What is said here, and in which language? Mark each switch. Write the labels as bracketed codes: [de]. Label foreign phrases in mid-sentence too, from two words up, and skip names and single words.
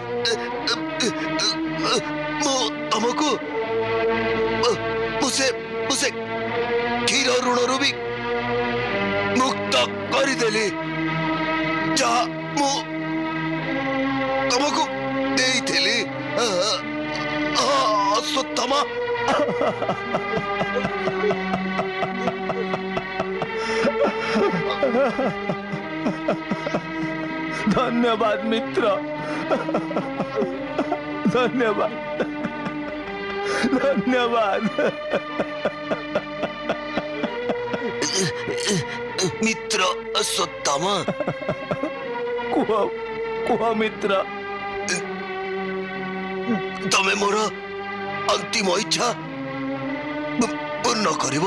[or] ମୁଁ ତମକୁ ମୁଁ ସେ କ୍ଷୀର ଋଣରୁ ବି ମୁକ୍ତ କରିଦେଲି, ଯାହା ମୁଁ ତମକୁ ଦେଇଥିଲି। ଅଶ୍ୱତ୍ଥାମା, [bn] ধন্যবাদ মিত্র, ধন্যবাদ, ধন্যবাদ। [or] ମିତ୍ର ଅଶ୍ୱତ୍ଥାମା, କୁହ କୁହ ମିତ୍ର। ତମେ ମୋର ଅନ୍ତିମ ଇଚ୍ଛା ପୂର୍ଣ୍ଣ କରିବ।